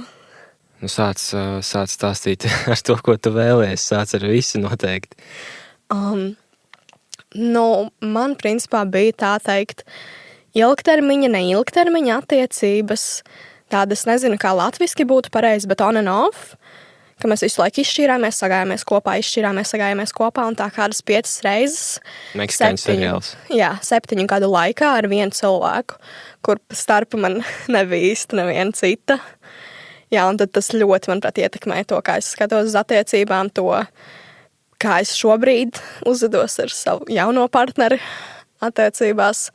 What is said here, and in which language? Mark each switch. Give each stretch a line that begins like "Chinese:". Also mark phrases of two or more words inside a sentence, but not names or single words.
Latvian: Sāc stāstīt ar to, ko tu vēlies. Sāc ar visu noteikti. Man principā bija tā teikt ilgtermiņa, neilgtermiņa attiecības. Tādas nezinu, kā latviski būtu pareizi, bet
English: on and off.
Latvian: Ka mēs visu laiku izšķīrāmies, sagājāmies kopā un tā kādas 5 reizes. Meksikāņu seriāls. Jā, 7 gadu laikā ar vienu cilvēku, kur starpa man nebija īsti neviena cita. Jā, un tad tas ļoti, manuprāt, ietekmē to, kā es skatos uz attiecībām, to, kā es šobrīd uzvedos ar savu jauno partneri attiecībās.